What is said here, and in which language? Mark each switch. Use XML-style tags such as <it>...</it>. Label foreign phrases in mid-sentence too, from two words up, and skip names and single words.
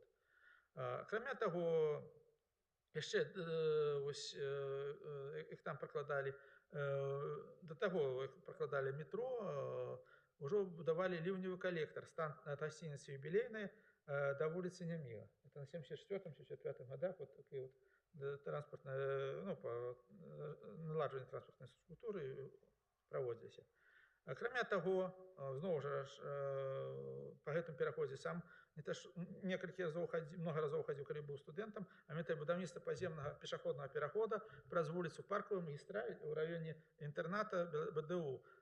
<be>Акрамя таго, яшчэ іх там пракладалі, да таго іх пракладалі метро, ўжо будавалі ліўневы калектар, стан ад гасцініцы «Юбілейная» да вуліцы Няміга.</be> <ru>Это на 74-75 годах вот такие вот транспортные,</ru> <be>наладжванне транспортнай інфраструктуры праводзіліся. Акрамя таго, зноў жа па гэтым пераходзе сам много разоў хадзіў, калі быў студэнтам, а мэтай будаўніцтва паземнага пешаходнага перахода праз вуліцу Паркавую магістраль у раёне інтэрната БДУ.</be>